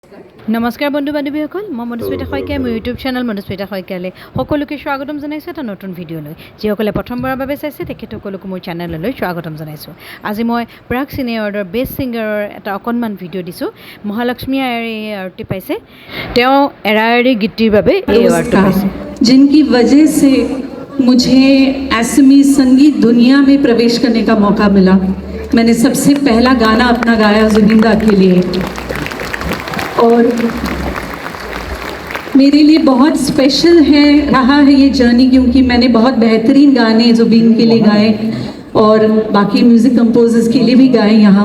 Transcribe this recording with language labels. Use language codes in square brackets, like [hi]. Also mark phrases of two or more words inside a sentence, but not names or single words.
[as] নমস্কাৰ বন্ধু বান্ধৱীসকল, মই মনুস্মিতা শইকীয়া, মোৰ ইউটিউব চেনেল মনুস্মিতা শইকীয়ালৈ সকলোকে স্বাগতম জনাইছোঁ এটা নতুন ভিডিঅ'লৈ। যিসকলে প্ৰথমবাৰৰ বাবে চাইছে তেখেতসকলকো মোৰ চেনেললৈ স্বাগতম জনাইছোঁ। আজি মই প্ৰাগ চিনে এৱাৰ্ডৰ বেষ্ট ছিংগাৰৰ এটা অকণমান ভিডিঅ' দিছোঁ। মহালক্ষ্মী আয়াৰে এই এৱাৰ্ডটি পাইছে। তেওঁ এৰা এৰি গীতটিৰ বাবে এই এৱাৰ্ডটো পাইছে। [hi] जिनकी वजह से मुझे असमी संगीत दुनिया में प्रवेश करने का मौका मिला। मैंने सबसे पहला गाना अपना गाया जुबिन दा के लिए और मेरे लिए बहुत स्पेशल रहा है ये जर्नी, क्योंकि मैंने बहुत बेहतरीन गाने जुबिन के लिए गाए और बाकी [en] music composers [hi] के लिए भी गाए यहाँ।